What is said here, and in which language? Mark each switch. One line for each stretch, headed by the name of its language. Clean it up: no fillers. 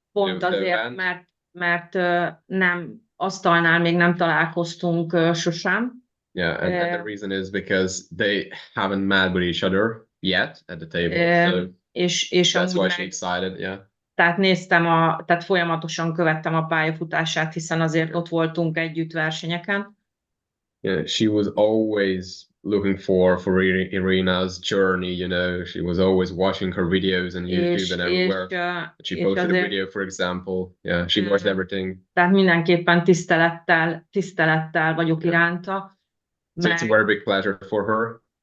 Hungarian: Pont azért, mert nem asztalnál még nem találkoztunk sosem.
English: Yeah, and the reason is because they haven't met with each other yet at the table. So
Hungarian: és
English: that's why she's excited, yeah.
Hungarian: Tehát tehát folyamatosan követtem a pályafutását, hiszen azért ott voltunk együtt versenyeken.
English: Yeah, she was always looking for Irina's journey, you know. She was always watching her videos on YouTube and everywhere. She posted a video, for example. Yeah, she watched everything.
Hungarian: Tehát mindenképpen tisztelettel vagyok iránta.
English: So it's a very big pleasure for her